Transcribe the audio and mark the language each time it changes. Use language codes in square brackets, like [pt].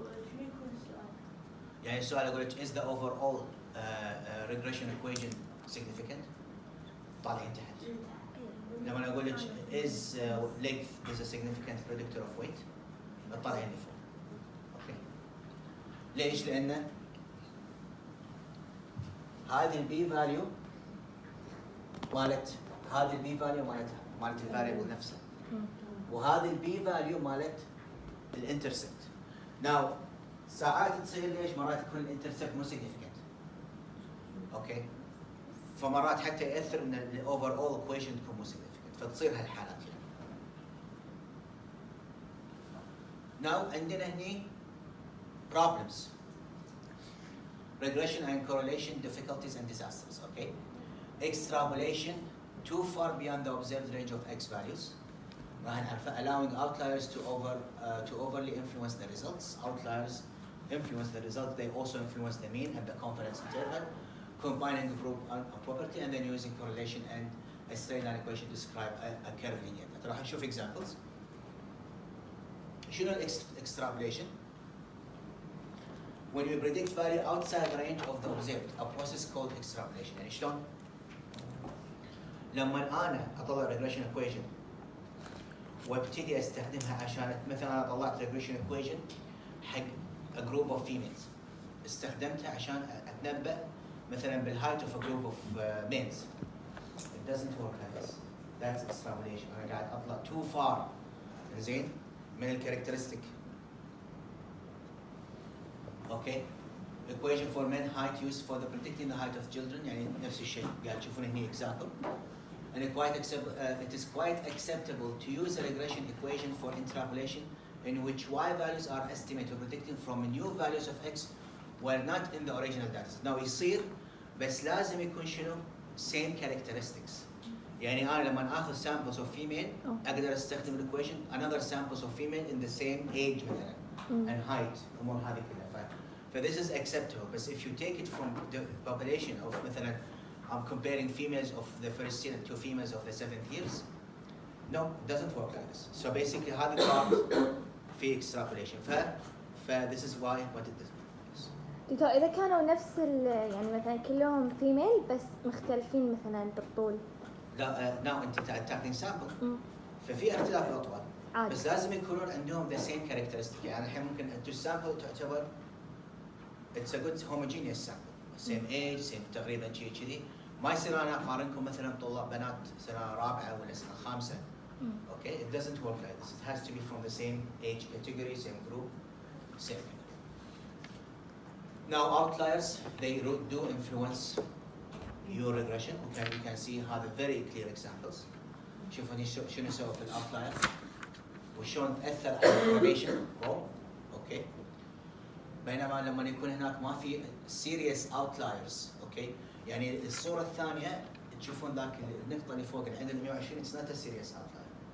[ar] شو يكون السؤال؟ يعني السؤال اقول لك [en] is the overall regression equation significant؟ [ar] طالعين تحت. لما اقول لك [en] is length is a significant predictor of weight؟ [ar] طالعين لفوق. اوكي. ليش؟ لأن هذه البي فاليو مالت هذه البي فاليو مالت الفاريبل نفسه. وهذه البي فاليو مالت الانترسبت. ناو ساعات تصير ليش؟ مرات يكون الانترسبت مو significant. اوكي؟ فمرات حتى ياثر ان الاوفر اول equation تكون مو significant، فتصير هالحالات يعني. ناو عندنا هني problems. [en] Regression and correlation difficulties and disasters. Okay? Extrapolation too far beyond the observed range of x values. [ar] راح نعرفه [en] allowing outliers to overly influence the results. Outliers influence the result. They also influence the mean and the confidence interval. Combining a property and then using correlation and a straight line equation to describe a curve linear. [ar] راح نشوف examples. شنو extrapolation? [en] When you predict value outside the range of the observed, a process called extrapolation. [ar] يعني شلون؟ لما انا اطلع regression equation وابتدي استخدمها عشان مثلا انا طلعت regression equation حق [en] a group of females، [ar] استخدمتها عشان اتنبأ مثلا بالهايت of a group of males. [en] It doesn't work like this. That's extrapolation. [ar] انا قاعد اطلع [en] too far [ar] زين من الكاركترستيك. [en] Okay. Equation for men height used for the predicting the height of children [ar] يعني نفس الشيء قاعد تشوفون هني [en] example. And it is quite acceptable to use a regression equation for interpolation in which y values are estimated predicting from new values of x were not in the original data. [ar] Now يصير بس لازم يكون شنو [en] same characteristics. [ar] يعني أنا لما آخذ [en] samples of female [ar] أقدر أستخدم [en] equation another samples of female in the same age مثلا and height [ar] الأمور هذه كلها. [en] So this is acceptable. But if you take it from the population of مثلا I'm comparing females of the first year to females of the 7th years. No, it doesn't work like this. So basically هذا part في extrapolation. This is why what it does. [ar] دكتور إذا كانوا نفس يعني مثلا كلهم فيميل بس مختلفين مثلا بالطول. لا now أنت تعطين sample. ففي اختلاف الأطوال. بس لازم يكونون عندهم [en] the same characteristic. [ar] يعني الحين ممكن sample تعتبر [en] it's a good homogeneous sample. Same age, same [ar] تقريبا شيء كذي. ما يصير انا اقارنكم مثلا طلاب بنات سنه رابعه ولا سنه خامسه [en] Okay, it doesn't work like this. It has to be from the same age category, same group, same thing. Now outliers, they do influence your regression. You can see هذا very clear examples. [ar] شوفوا هني شنو نسوي في الاوتلاير وشلون تاثر على البروبيشن رول. اوكي. بينما لما يكون هناك ما في serious outliers. اوكي. يعني الصوره الثانيه تشوفون ذاك النقطه اللي فوق اللي عند ال 120 [en] it's not a serious outlier.